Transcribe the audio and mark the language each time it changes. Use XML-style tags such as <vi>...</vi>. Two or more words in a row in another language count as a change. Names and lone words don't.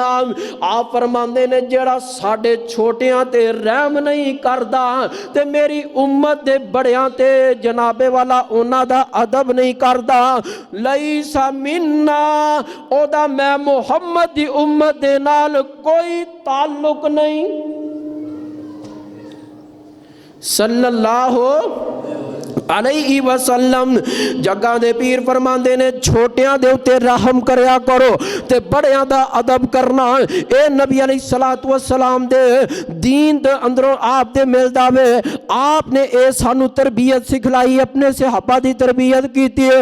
<pa>آپ فرماندے نے جیہڑا ساڈے چھوٹیاں تے رحم نہیں کردا تے میری امت دے وڈیاں تے جناب والا اوہناں دا ادب نہیں کردا,</pa> <ar>ليس منا,</ar> <pa>اوہدا میں محمد دی امت دے نال کوئی تعلق نہیں.</pa> <ar>صلى الله عليه وسلم.</ar> <pa>جگ دے پیر فرماندے نے چھوٹیاں دے اتے رحم کریا کرو تے وڈیاں دا ادب کرنا. اے نبی</pa> <ar>عليه الصلاة والسلام</ar> <pa>دے دین دے اندروں آپ دے ملدا وے. آپ نے اے سانوں تربیت سکھلائی، اپنے صحابہ دی تربیت کیتی اے.</pa>